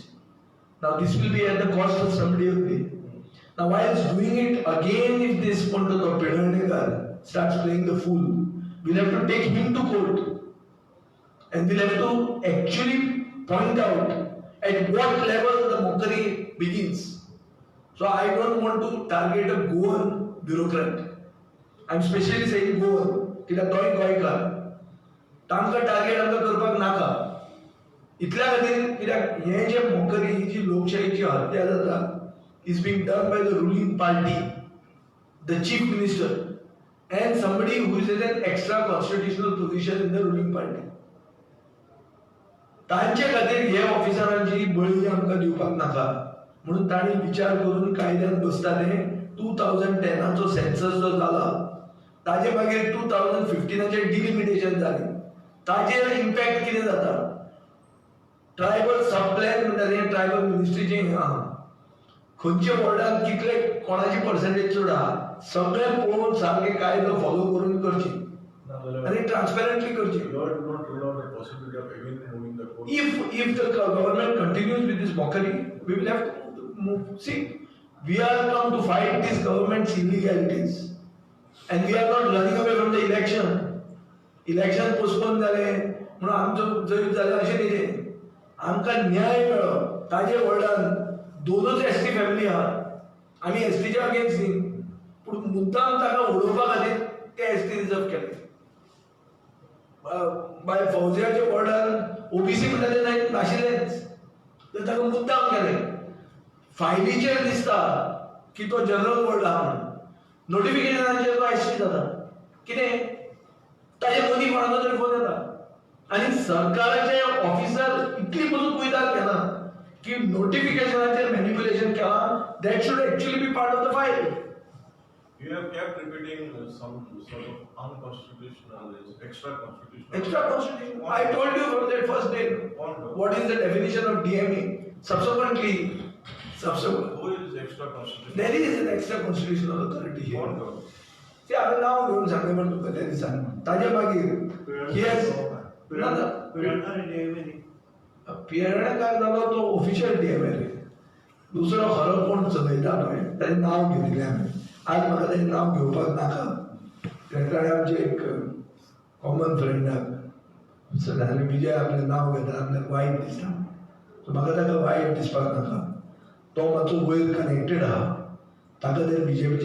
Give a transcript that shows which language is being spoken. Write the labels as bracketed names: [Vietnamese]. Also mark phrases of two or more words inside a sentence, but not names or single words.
[English] Now this will be at the cost of somebody only. Now whilst doing it, again if this Pandita Pedalnekar starts playing the fool, we'll have to take him to court. And we'll have to actually point out at what level the mockery begins. So I don't want to target a Goan bureaucrat. I'm specially saying Goan. [Konkani] कित्याक तोय गोंयकार. तांकां टार्गेट आमकां करपाक नाका. इतल्या खातीर कित्याक हें जे मॉकरी ही जी लोकशाहीची हत्या जाता [English] is being done by the ruling party, the chief minister, and somebody who is in an extra constitutional position in the ruling party. [Konkani] तांचे खातीर हे ऑफिसरांची बळी आमकां दिवपाक नाका म्हणून तांणी विचार करून कायद्यात बसताले 2010 सेन्सस जो जाला ताजे मागीर 2015 डिलिमिटेशन जालें. ताजेर इम्पॅक्ट कितें जाता? [English] tribal sub plan [Konkani] म्हणटात हें ट्रायबल मिनिस्ट्रीचें हें आहा. खंयच्या वॉर्डान कितले कोणाची पर्संटेज चड आहा सगळें पळोवन सारकें कायदो फॉलो करून करची आनी ट्रान्सपेरंटली करची. [English] If the government continues with this mockery, we will have to move. See, we are come to fight this government's illegalities. And we are not running away from the election. Election postponed [Konkani] जाले म्हणून आमचो जैत जाले अशें न्ही तें. आमकां न्याय मेळ्ळो. ताजे वॉर्डान दोनच एसटी फॅमिली आहात. आमी एसटीच्या अगेन्स्ट न्ही पूण मुद्दाम ताका उडोवपा खातीर ते एसटी रिजर्व केले. बाय फौजियाच्या बोर्डान ओबीसी म्हणटा ते नाही नाशिल्लेच तर ताका मुद्दाम केलें फायलीचेर दिसता की तो जनरल बोर्ड आहा म्हणून नोटिफिकेशनाचेर तो एसटी जाता कितें ताजे मदीं कोणाचो तरी फोन येता आनी सरकाराचे ऑफिसर इतली पसून कुयदाद घेना की नोटिफिकेशनाचेर मॅनिप्युलेशन केलां [English] that should actually be part of the file. You have kept repeating some sort of unconstitutional, extra constitutional. Extra constitution. I told you from that first day. What is the definition of DMA? Subsequently, Who is extra constitutional? there is an extra constitutional authority here. What goes? [Konkani] ते हांवें नांव घेवन सांगलें म्हण तुका त्या दिसान ताजे मागीर [English] he has [Konkani] पियर्णकार जालो तो ऑफिशियल DMA रे दुसरो खरो कोण चलयता पळय ताचें नांव घेतिल्लें हांवें आज म्हाका ताचें नांव घेवपाक नाका तेन्ना आमचे एक कॉमन फ्रेंडाक सदांच विजय आपलें नांव घेता आपल्याक वायट दिसता सो म्हाका ताका वायट दिसपाक नाका तो मातसो वयर कनेक्टेड आहा ताका जर बीजेपीचें